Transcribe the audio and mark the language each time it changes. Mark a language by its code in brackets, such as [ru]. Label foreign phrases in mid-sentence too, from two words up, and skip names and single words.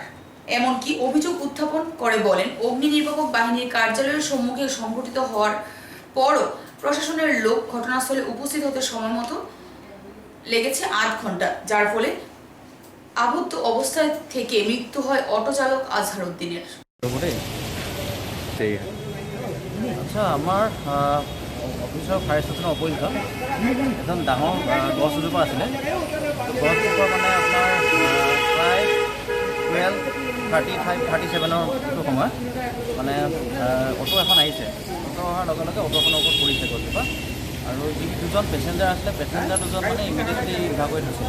[bn] এমনকি অভিযোগ উত্থাপন করে বলেন, অগ্নি নির্বাপক বাহিনীর কার্যালয়ের সম্মুখে সংঘটিত হওয়ার পরও প্রশাসনের লোক ঘটনাস্থলে উপস্থিত হতে সময় মতো লেগেছে 8 ঘন্টা, যার ফলে আবদ্ধ অবস্থায় থেকে মৃত্যু হয় অটো চালক আজহার উদ্দিনের। [as] আচ্ছা, আমাৰ অফিচৰ [en] fire station [as] অপজিটত এজন ডাঙৰ গছ এজোপা আছিলে। গছজোপা মানে আপোনাৰ প্ৰায় 12:35-37 সেইটো সময়ত মানে অটো এখন আহিছে। অটো অহাৰ লগে লগে অটোখনৰ ওপৰত পৰিছে গছজোপা, আৰু যি 2 জন পেচেঞ্জাৰ আছিলে, পেচেঞ্জাৰ 2জন মানে ইমিডিয়েটলি উদ্ধাৰ কৰি থৈছিল।